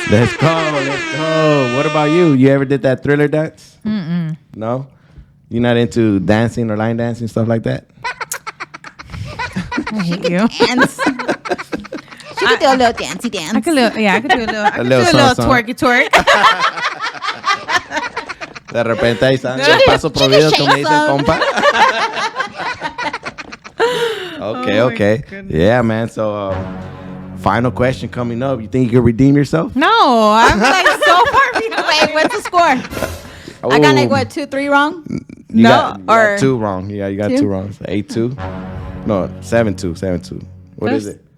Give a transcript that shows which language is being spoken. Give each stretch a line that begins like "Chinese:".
English: Let's go, let's go. What about you? You ever did that Thriller dance? No? You're not into dancing or line dancing, stuff like that? I hate you. Dance. She could do a little dancey dance. I could do a little. I could little do a little song. twerky twerk.
Spanish: De repente ahí están el paso prohibido, como dice el compa.
English: Okay, Oh my okay. goodness. Yeah, man. So, final question coming up. You think you can redeem yourself? No, I'm like so far behind. Wait, what's the score? I got like, what, 2-3 wrong? You No, got, you got or- 2 wrong. Yeah, you got Two? 2 wrong. So 8-2. No, 7-2. 7-2. What is it?